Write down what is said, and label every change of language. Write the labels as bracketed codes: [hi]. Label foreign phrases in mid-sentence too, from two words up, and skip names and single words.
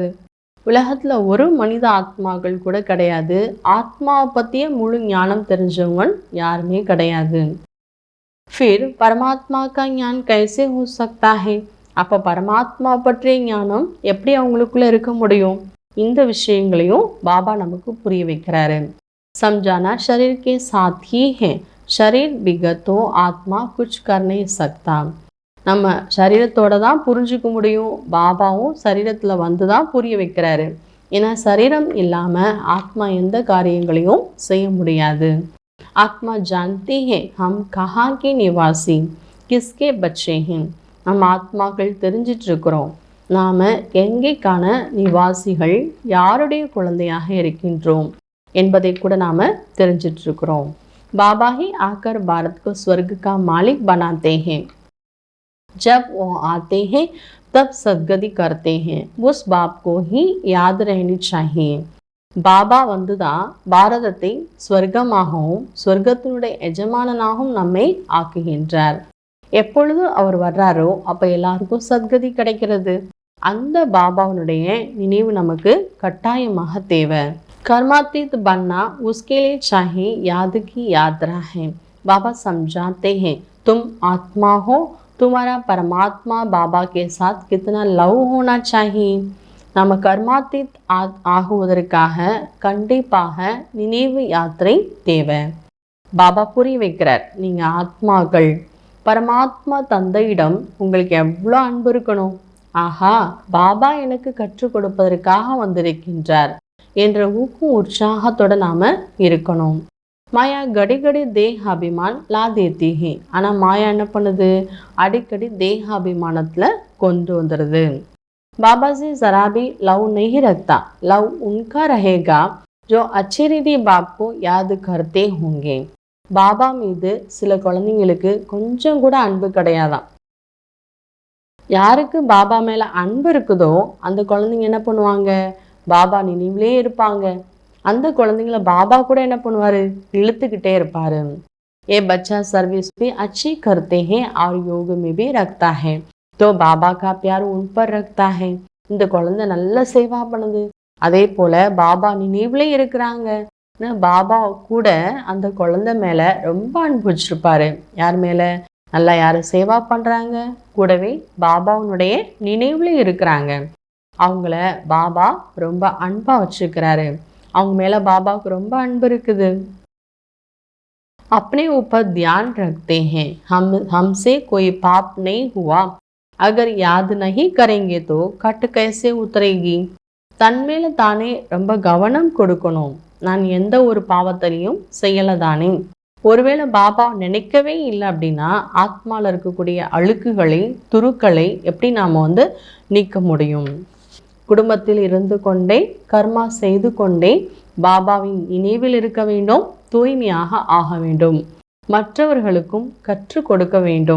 [ta] உலகத்தில் ஒரு மனித ஆத்மாக்கள் கூட கிடையாது. ஆத்மாவை பற்றிய முழு ஞானம் தெரிஞ்சவங்க யாருமே கிடையாது. [hi] फिर परमात्मा का ज्ञान कैसे हो सकता है? [ta] அப்போ பரமாத்மா பற்றிய ஞானம் எப்படி அவங்களுக்குள்ள இருக்க முடியும்? இந்த விஷயங்களையும் பாபா நமக்கு புரிய வைக்கிறாரு. [hi] समझाना शरीर के साथ ही है, शरीर बिगड़ तो आत्मा कुछ कर नहीं सकता. [ta] நம்ம சரீரத்தோட தான் புரிஞ்சுக்க முடியும். பாபாவும் சரீரத்தில் வந்து தான் புரிய வைக்கிறாரு. ஏன்னா சரீரம் இல்லாமல் ஆத்மா எந்த காரியங்களையும் செய்ய முடியாது. [hi] ஆத்மா जानती है हम कहाँ के निवासी, किसके बच्चे हैं. [ta] நம்ம ஆத்மாக்கள் தெரிஞ்சிட்டு இருக்கிறோம், நாம் எங்கேக்கான நிவாசிகள், யாருடைய குழந்தையாக இருக்கின்றோம் என்பதை கூட நாம் தெரிஞ்சிட்டு இருக்கிறோம். [hi] பாபா ही आकर भारत को स्वर्ग का मालिक बनाते हैं. जब वो आते हैं तब सद्गति करते हैं. उस बाप को ही याद रहनी चाहिए. [ta] பாபா வந்து தான் பாரதத்தை ஸ்வர்க்கமாகவும் ஸ்வர்க்கத்தினுடைய எஜமானனாகவும் நம்மை ஆக்குகின்றார். எப்பொழுது அவர் வர்றாரோ அப்போ எல்லாருக்கும் சத்கதி கிடைக்கிறது. அந்த பாபாவுடைய நினைவு நமக்கு கட்டாயமாக தேவை. [hi] कर्मातीत बनना उसके लिए चाहिए याद की यात्रा है. बाबा समझाते हैं, तुम आत्मा हो, तुम्हारा परमात्मा बाबा के साथ कितना लव होना चाहिए. [ta] நம்ம கர்மாத்தீத் ஆகுவதற்காக கண்டிப்பாக நினைவு யாத்திரை தேவை. பாபா புரிய வைக்கிறார், நீங்கள் ஆத்மாக்கள், பரமாத்மா தந்தையிடம் உங்களுக்கு எவ்வளோ அன்பு இருக்கணும். ஆஹா, பாபா எனக்கு கற்றுக் கொடுப்பதற்காக வந்திருக்கின்றார் என்ற ஊக்கம் உற்சாகத்தோட நாம் இருக்கணும். [hi] माया घड़ीघड़ी देह अभिमान ला देती है. [ta] ஆனால் மாயா என்ன பண்ணுது, அடிக்கடி தேக அபிமானத்தில் கொண்டு வந்துடுது. [hi] बाबा से जरा भी लव नहीं रखता, लव उनका रहेगा जो अच्छी रीति बाप को याद करते होंगे. [ta] பாபா மீது சில குழந்தைங்களுக்கு கொஞ்சம் கூட அன்பு கிடையாதாம். யாருக்கு பாபா மேல அன்பு இருக்குதோ அந்த குழந்தைங்க என்ன பண்ணுவாங்க, பாபா நினைவிலே இருப்பாங்க. அந்த குழந்தைங்கள பாபா கூட என்ன பண்ணுவாரு, இழுத்துக்கிட்டே இருப்பாரு. [hi] ये बच्चा सर्विस भी अच्छी करते हैं और योग में भी रखता है, तो बाबा का प्यार उन पर रखता है. [ta] இந்த குழந்தை நல்ல சேவா பண்ணுது, அதே போல பாபா நினைவுல இருக்கிறாங்க, பாபா கூட அந்த குழந்தை மேல ரொம்ப அன்பு வச்சிருப்பாரு. யார் மேல, நல்லா யாரு சேவா பண்றாங்க, கூடவே பாபாவுடைய நினைவுல இருக்கிறாங்க, அவங்கள பாபா ரொம்ப அன்பா வச்சிருக்கிறாரு. அவங்க மேல பாபாவுக்கு ரொம்ப அன்பு இருக்குது. [hi] अपने ऊपर ध्यान रखते हैं, हमसे कोई पाप नहीं हुआ, अगर याद नहीं करेंगे तो कट कैसे उतरेगी. [ta] தன்மேல தானே ரொம்ப கவனம் கொடுக்கணும். நான் எந்த ஒரு பாவத்திலையும் செய்யல தானே. ஒருவேளை பாபா நினைக்கவே இல்லை அப்படின்னா ஆத்மாவில் இருக்கக்கூடிய அழுக்குகளை துருக்களை எப்படி நாம் நீக்க முடியும். குடும்பத்தில் இருந்து கொண்டே கர்மா செய்து கொண்டே பாபாவின் நினைவில் இருக்க வேண்டும், தூய்மையாக ஆக வேண்டும், மற்றவர்களுக்கும் கற்றுக் கொடுக்க வேண்டும்.